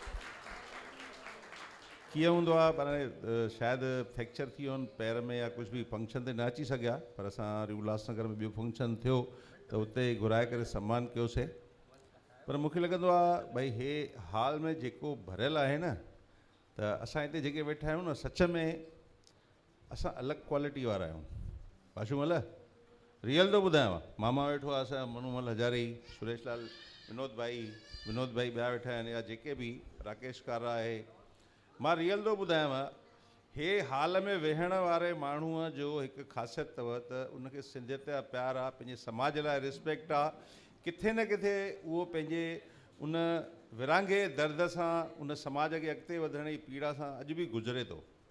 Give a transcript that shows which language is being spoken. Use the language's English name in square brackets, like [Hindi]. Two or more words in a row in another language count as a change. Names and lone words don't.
[Sindhi] कीअं हूंदो आहे पर शायदि फ्रैक्चर थी वियो पैर में या कुझु बि फंक्शन ते न अची सघिया, पर असां वरी उल्हासनगर में ॿियो फंक्शन थियो त उते घुराए करे सम्मान कयोसीं। पर मूंखे लॻंदो आहे भई हे हाल में जेको भरियल आहे न, त असां हिते जेके वेठा आहियूं न, सच में असां अलॻि क्वालिटी वारा आहियूं। पाशूमल रियल थो ॿुधायांव, मामा वेठो आहे असांजो मनूमल हजारी, सुरेश लाल, विनोद भाई ॿिया वेठा आहिनि या जेके बि, राकेश कारा आहे। मां रियल थो ॿुधायांव, हे हाल में वेहण वारे माण्हूअ जो हिकु ख़ासियत अथव त उनखे सिंधियत जा प्यार आहे, पंहिंजे समाज लाइ रिस्पेक्ट आहे। किथे न किथे उहो पंहिंजे उन विरांगे दर्द सां, उन समाज खे अॻिते वधण जी पीड़ा सां अॼु बि गुज़रे थो।